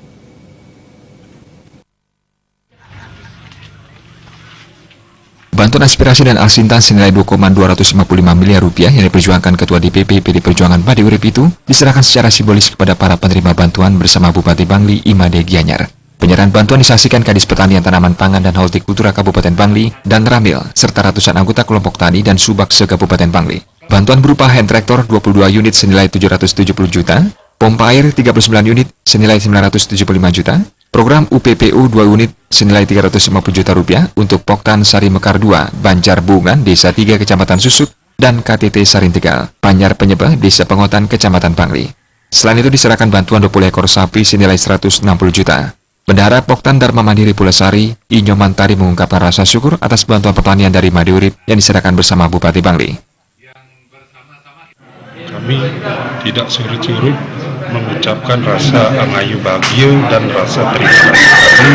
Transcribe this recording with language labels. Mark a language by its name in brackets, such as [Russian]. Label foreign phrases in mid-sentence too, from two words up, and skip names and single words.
[Indonesian] Bantuan aspirasi dan Al-Sintan senilai 2,255 miliar rupiah yang diperjuangkan Ketua DPP PDI Perjuangan Made Urip itu diserahkan secara simbolis kepada para penerima bantuan bersama Bupati Bangli Imade Gianyar. Penyerahan bantuan disaksikan Kadis Pertanian Tanaman Pangan dan Hortikultura Kabupaten Bangli dan Ramil serta ratusan anggota kelompok tani dan subak se-Kabupaten Bangli. Bantuan berupa hand traktor 22 unit senilai 770 juta, pompa air 39 unit senilai 975 juta, program UPPU 2 unit senilai 350 juta rupiah untuk Poktan Sari Mekar 2, Banjar Bungan, Desa 3, Kecamatan Susuk, dan KTT Sarintegal, Panyar Penyebah, Desa Pengotan, Kecamatan Bangli. Selain itu diserahkan bantuan 20 ekor sapi senilai 160 juta. Bendahara Poktan Dharma Mandiri Pulasari, Inyo Mantari mengungkapkan rasa syukur atas bantuan pertanian dari Made Urip yang diserahkan bersama Bupati Bangli. Kami tidak surut-surut mengucapkan rasa angayu bahagia dan rasa terima kasih kami.